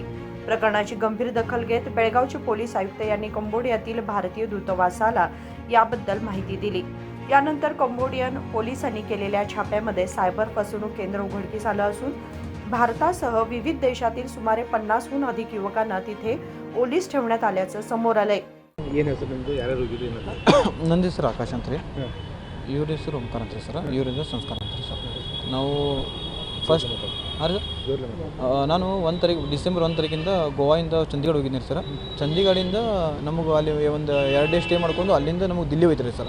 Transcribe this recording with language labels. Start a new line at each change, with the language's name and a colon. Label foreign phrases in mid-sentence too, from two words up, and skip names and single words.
Marathi: प्रकरणाची गंभीर दखल घेत बेळगावचे पोलीस आयुक्त यांनी कंबोडियातील भारतीय दूतावासाला याबद्दल माहिती दिली. यानंतर कंबोडियन पोलिसांनी केलेल्या छाप्यामध्ये सायबर फसवणूक केंद्र उघडकीस आलं असून भारतासह विविध देशातील सुमारे 50हून अधिक युवकांना तिथे ओलीस ठेवण्यात आल्याचं समोर आलंय.
Kannada: ನನ್ನ ಹೆಸರು ಆಕಾಶ್ ಅಂತ ರೀ. ಇವ್ರ ಹೆಸರು ಓಂಕಾರ ಅಂತ ರೀ ಸರ್. ಇವ್ರ ಹೆಸರು ಸಂಸ್ಕಾರ ಅಂತ ರೀ ಸರ್. ನಾವು ಫಸ್ಟ್ ನಾನು 1 ತಾರೀಕು ಡಿಸೆಂಬರ್ 1 ತಾರೀಕಿಂದ ಗೋವಾದಿಂದ ಚಂಡೀಗಢ ಹೋಗಿದ್ದೀನಿ ಸರ್. ಚಂಡೀಗಢದಿಂದ ನಮಗೆ ಅಲ್ಲಿ ಒಂದು 2
English: day stay
Kannada: ಮಾಡ್ಕೊಂಡು ಅಲ್ಲಿಂದ ನಮಗೆ ದಿಲ್ಲಿ ಹೋಯ್ತಾರೆ ಸರ್.